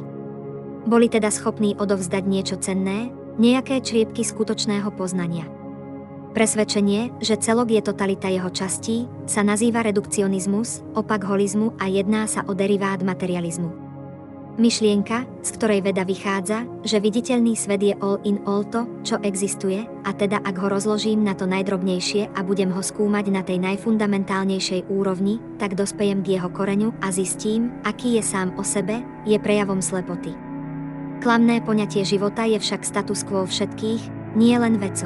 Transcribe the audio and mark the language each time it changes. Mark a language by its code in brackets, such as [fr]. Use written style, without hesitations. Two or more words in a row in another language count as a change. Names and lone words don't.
[sk] Boli teda schopní odovzdať niečo cenné, nejaké čriepky skutočného poznania. Presvedčenie, že celok je totalita jeho častí, sa nazýva redukcionizmus, opak holizmu a jedná sa o derivát materializmu. Myšlienka, z ktorej veda vychádza, že viditeľný svet je [en] all in all [sk] to, čo existuje, a teda ak ho rozložím na to najdrobnejšie a budem ho skúmať na tej najfundamentálnejšej úrovni, tak dospejem k jeho koreňu a zistím, aký je sám o sebe, je prejavom slepoty. Klamné poňatie života je však [la] status quo [sk] všetkých, nie len vedcov.